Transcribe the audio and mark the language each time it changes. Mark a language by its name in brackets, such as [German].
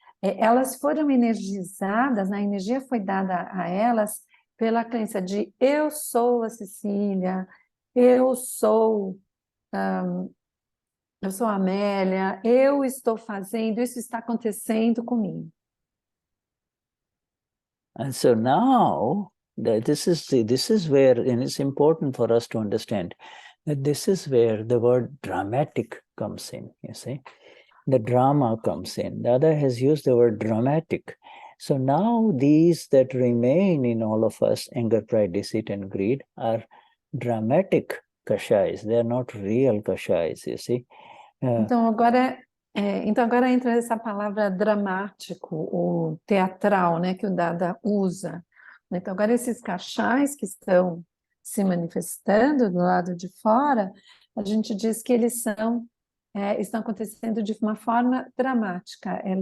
[Portuguese] Elas foram energizadas, a energia foi dada a elas pela crença de eu sou a Cecília, eu sou a Amélia, eu estou fazendo, isso está acontecendo comigo. [English] And so now, this is where, and it's important for us to understand, that this is where the word dramatic comes in, you see. The drama comes in. The other has used the word dramatic. So now these that remain in all of us, anger, pride, deceit, and greed, are dramatic Kashayas. They are not real Kashayas, you see. [Portuguese] Então agora entra essa palavra dramático, ou teatral, né, que o Dada usa. Então agora esses Kashayas que estão se manifestando do lado de fora, a gente diz que eles estão acontecendo de uma forma dramática.